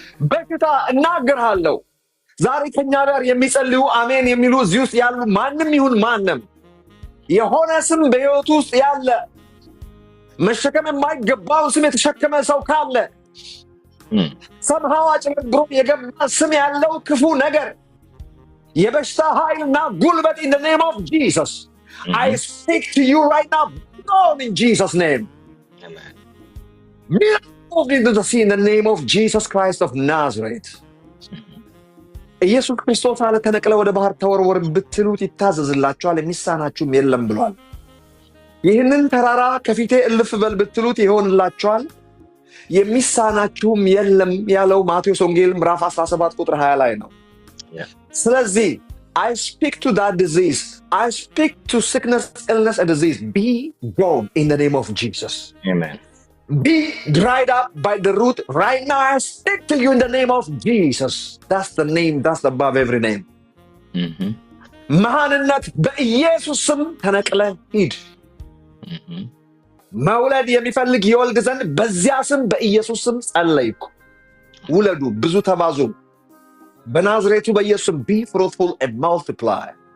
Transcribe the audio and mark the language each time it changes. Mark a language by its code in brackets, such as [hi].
[am] በሽታ እናገርሃለሁ ዛሬ ከኛ ጋር የሚጸልዩ አሜን የሚሉ እዚህ ውስጥ ያሉ ማንም ይሁን ማንም የሆነ ስም በሕይወቱ ውስጥ ያለ መሸከም የማይገባው ስም የተሸከመ ሰው ካለ ሰምሃው አጭበርብሮ የገባ ስም ያለው ክፉ ነገር የበሽታ ኃይልና ጉልበት [en] in the name of Jesus. I speak to you right now, God, in Jesus' name. Amen. Move into the sea in the name of Jesus Christ of Nazareth. [am] ኢየሱስ ክርስቶስ አለ ተነቅለ ወደ ባህር ተወርወር ብትሉት ይታዘዝላችኋል፣ የሚሳናችሁም የለም ብሏል። ይህንን ተራራ ከፊቴ እልፍ በል ብትሉት ይሆንላችኋል፣ የሚሳናችሁም የለም ያለው ማቴዎስ ወንጌል ምዕራፍ 17 ቁጥር 20 ላይ ነው። ስለዚህ [en] I speak to that disease. I speak to sickness, illness, and disease. Be gone in the name of Jesus. Amen. Be dried up by the root right now. I speak to you in the name of Jesus. That's the name that's above every name. [am] መሃንነት በኢየሱስ ስም ተነቅለ ሂድ። መውለድ የሚፈልግ ይወልድ ዘንድ በዚያ ስም በኢየሱስ ስም ጸለይኩ። ውለዱ፣ ብዙ ተባዙ። በናዝሬቱ በኢየሱስ ስም [en] be fruitful and multiply.